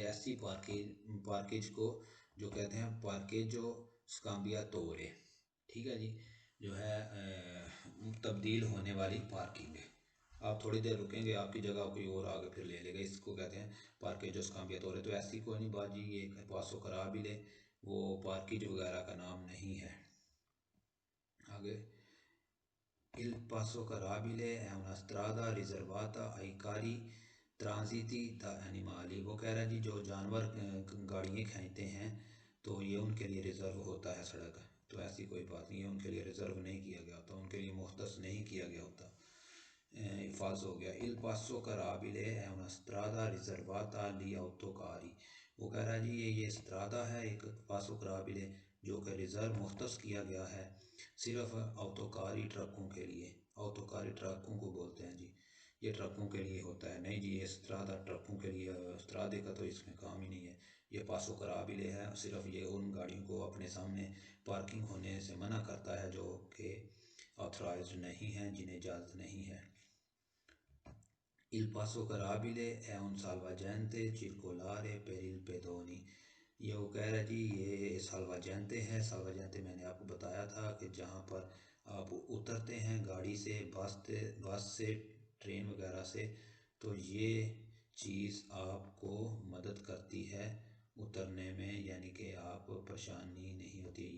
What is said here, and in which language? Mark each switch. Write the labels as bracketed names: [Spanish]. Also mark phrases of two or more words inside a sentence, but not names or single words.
[Hindi] ऐसी पार्केज को जो कहते हैं [Italian] parcheggio scambiatore, [Hindi] ठीक है जी, जो है तब्दील होने वाली पार्किंग है। आप थोड़ी देर रुकेंगे आपकी जगह कोई और आगे फिर ले लेगा, इसको कहते हैं [Italian] parcheggio scambiatore. [Hindi] तो ऐसी कोई नहीं बात जी, ये [Italian] passo carrabile [Hindi] वो पार्किज वगैरह का नाम नहीं है। [Italian] आगे Il passo carabile è una strada riservata ai carri transiti da animali। [Hindi] वो कह रहा है जी जो जानवर गाड़ियाँ खींचते हैं तो ये उनके लिए रिज़र्व होता है सड़क, तो ऐसी कोई बात नहीं है, उनके लिए रिज़र्व नहीं किया गया होता, उनके लिए मुख्तस नहीं किया गया होता। फाल्स हो गया। [Italian] Il passo carabile è una strada riservata agli autocarri। [Hindi] वो कह रहा है जी ये स्त्रादा है एक [Italian] passo carrabile [Hindi] जो कि रिज़र्व मुख्तस किया गया है सिर्फ अवतोकारी ट्रकों के लिए। अवतोकारी ट्रकों को बोलते हैं जी, ये ट्रकों के लिए होता है। नहीं जी, ये स्त्रादा ट्रकों के लिए, स्त्रादे का तो इसमें काम ही नहीं है। ये [Italian] passo carrabile [Hindi] है, सिर्फ ये उन गाड़ियों को अपने सामने पार्किंग होने से मना करता है जो कि ऑथराइज्ड नहीं है, जिन्हें इजाज़त नहीं है। [Italian] Il passo carabile è un salvagente circolare per il pedoni। [Hindi] ये वो कह रहा है जी ये साल्वाजेंते है। साल्वाजेंते मैंने आपको बताया था कि जहाँ पर आप उतरते हैं गाड़ी से, बस से, ट्रेन वगैरह से, तो ये चीज़ आपको मदद करती है उतरने में, यानी कि आप परेशानी नहीं होती है।